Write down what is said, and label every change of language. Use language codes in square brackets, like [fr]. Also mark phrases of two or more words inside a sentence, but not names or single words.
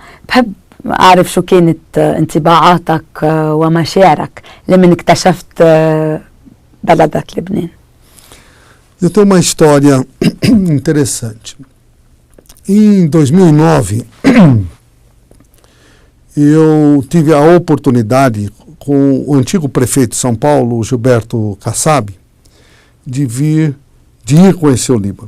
[ar] بحب أعرف شو كانت انطباعاتك ومشاعرك لمن اكتشفت بلدك لبنان. [pt] Eu tenho uma história interessante. Em 2009, eu tive a oportunidade com o antigo prefeito de São Paulo, Gilberto Kassab, de ir conhecer o Líbano.